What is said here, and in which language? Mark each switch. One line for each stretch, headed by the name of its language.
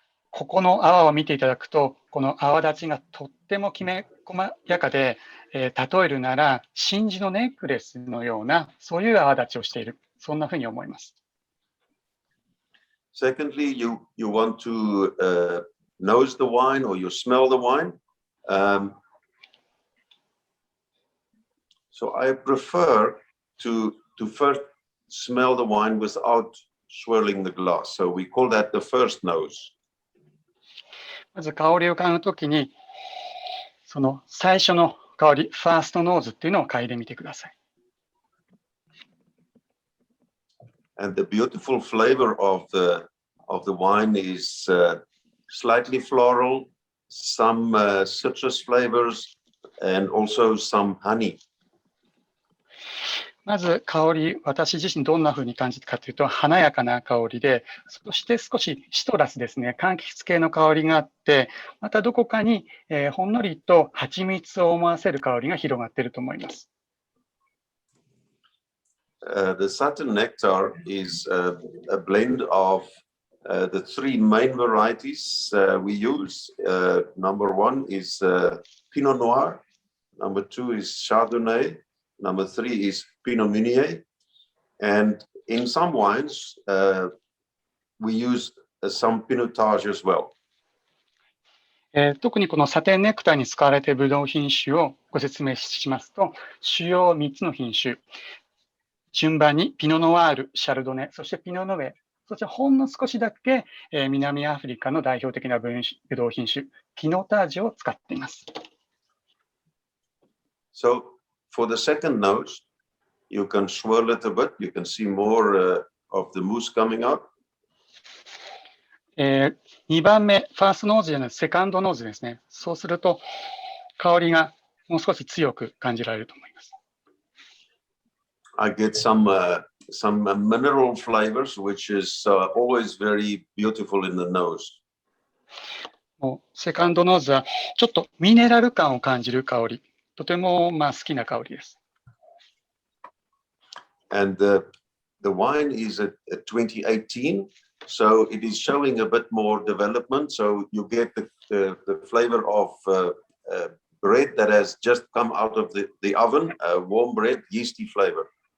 Japanese: ここの泡を見ていただくと、この泡立ちがとってもきめ細やかで、例えるなら真珠のネックレスのような、そういう泡立ちをしている。そんなふうに思います。
English: Secondly, you want to nose the wine or you smell the wine. So I prefer to first smell the wine without swirling the glass. So we call that the first nose.
Japanese: まず香りを嗅ぐときに、その最初の香り、ファーストノーズっていうのを嗅いでみてください。
English: And the beautiful flavor of the wine is slightly floral, some citrus flavors, and also some honey.
Japanese: まず香り、私自身どんな風に感じたかというと、華やかな香りで、そして少しシトラスですね、柑橘系の香りがあって、またどこかに、ほんのりと蜂蜜を思わせる香りが広がっていると思います。
English: The satin nectar is a blend of the three main varieties we use. Number one is Pinot Noir, number two is Chardonnay, number three is Pinot Meunier. And in some wines, we use some Pinotage as well.
Japanese: 特にこのサテンネクターに使われているブドウ品種をご説明しますと、主要3つの品種、順番にピノノワール、シャルドネ、そしてピノノベ、そしてほんの少しだけ、南アフリカの代表的なブドウ品種、ピノタージュを使っています。
English: So for the second nose, you can swirl it a bit. You can see more of the mousse coming out.
Japanese: 2番目、ファーストノーズじゃない、セカンドノーズですね。そうすると、香りがもう少し強く感じられると思います。
English: I get some mineral flavors, which is always very beautiful in the nose.
Japanese: もうセカンドノーズはちょっとミネラル感を感じる香り、とても好きな香りです。
English: And the wine is a 2018, so it is showing a bit more development. So you get the flavor of bread that has just come out of the oven, warm bread, yeasty flavor.